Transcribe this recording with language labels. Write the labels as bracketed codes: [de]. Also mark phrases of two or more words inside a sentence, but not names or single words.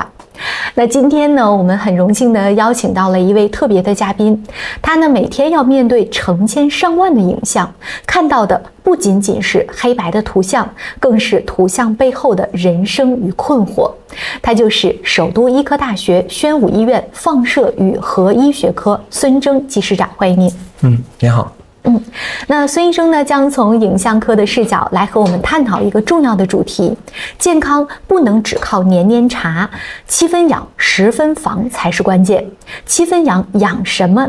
[zh] 那今天呢，我們很榮幸的邀請到了一位特別的嘉賓，他呢每天要面對成千上萬的影像，看到的不僅僅是黑白的圖像，更是圖像背後的人生與困惑。他就是首都醫科大學宣武醫院放射與核醫學科孫征技師長，歡迎您。您好。那孫醫生呢，將從影像科的視角來和我們探討一個重要的主題：健康不能只靠年年查，7分養10分防才是關鍵。7分養養什麼？